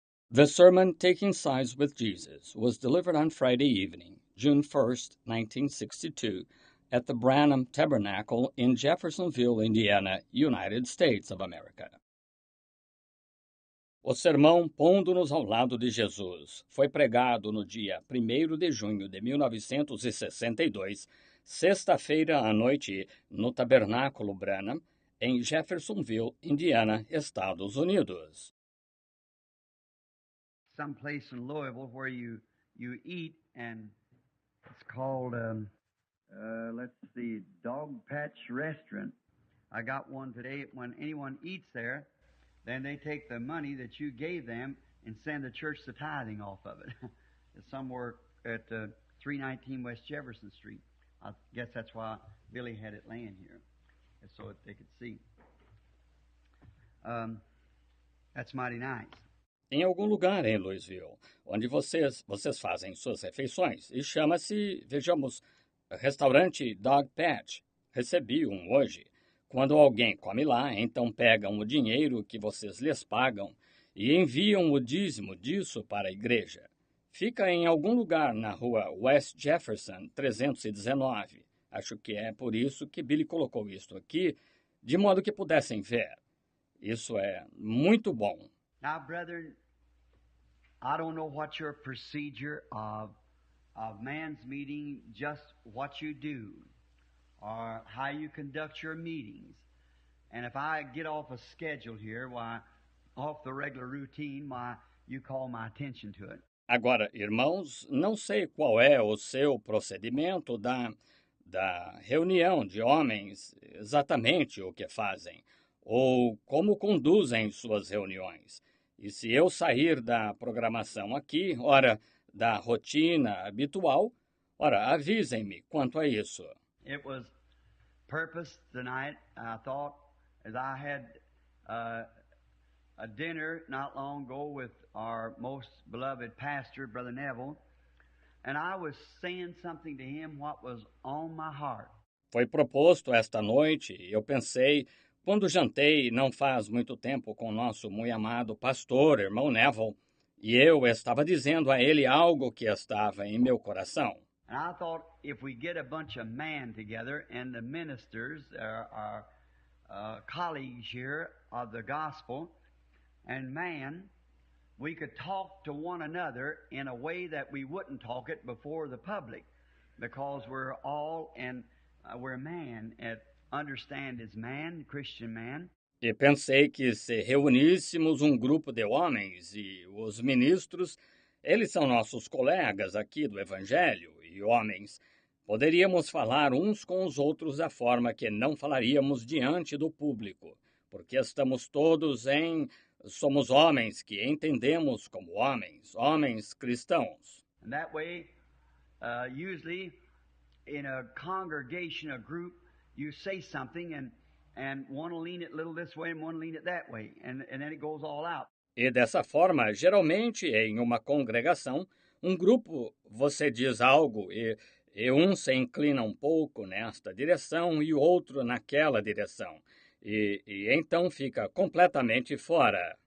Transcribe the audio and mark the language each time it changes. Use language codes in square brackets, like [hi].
[en] The sermon Taking Sides with Jesus was delivered on Friday evening, June 1st, 1962, at the Branham Tabernacle in Jeffersonville, Indiana, United States of America. [pt] O sermão Pondo-nos ao lado de Jesus foi pregado no dia 1º de junho de 1962, sexta-feira à noite, no Tabernáculo Branham, em Jeffersonville, Indiana, Estados Unidos. [en] Some place in Louisville where you eat, and it's called, let's see, Dog Patch Restaurant. I got one today. When anyone eats there, then they take the money that you gave them and send the church the tithing off of it. It's somewhere at 319 West Jefferson Street. I guess that's why Billy had it laying here, so that they could see. That's mighty nice. [pt] Em algum lugar em Louisville, onde vocês fazem suas refeições, e chama-se, vejamos, restaurante Dog Patch. Recebi um hoje. Quando alguém come lá, então pegam o dinheiro que vocês lhes pagam e enviam o dízimo disso para a igreja. Fica em algum lugar na rua West Jefferson 319. Acho que é por isso que Billy colocou isto aqui, de modo que pudessem ver. Isso é muito bom. [en] Now, brethren, I don't know what your procedure of man's meeting, just what you do, or how you conduct your meetings. And if I get off a schedule here, why, off the regular routine, why, you call my attention to it. [pt] Agora, irmãos, não sei qual é o seu procedimento da reunião de homens, exatamente o que fazem, ou como conduzem suas reuniões. E se eu sair da programação aqui, ora, da rotina habitual, ora, avisem-me quanto a isso. [en] It was purpose tonight, I thought, as I had a dinner not long ago with our most beloved pastor, Brother Neville, and I was saying something to him what was on my heart. [pt] Foi proposto esta noite e eu pensei, quando jantei não faz muito tempo com o nosso muito amado pastor, irmão Neville, e eu estava dizendo a ele algo que estava em meu coração. [en] And I thought if we get a bunch of men together and the ministers, our colleagues here of the gospel, and man, we could talk to one another in a way that we wouldn't talk it before the public, because we're all and we're man and understand as man, Christian man. [pt] E pensei que se reuníssemos um grupo de homens e os ministros, eles são nossos colegas aqui do Evangelho e homens, poderíamos falar uns com os outros da forma que não falaríamos diante do público, porque estamos todos em somos homens que entendemos como homens, homens cristãos. [en] And that way, usually in a congregation, a group, you say something and one will lean it a little this way and one will lean it that way. And then it goes all out. [pt] E dessa forma, geralmente em uma congregação, um grupo você diz algo e um se inclina um pouco nesta direção e o outro naquela direção. E então fica completamente fora.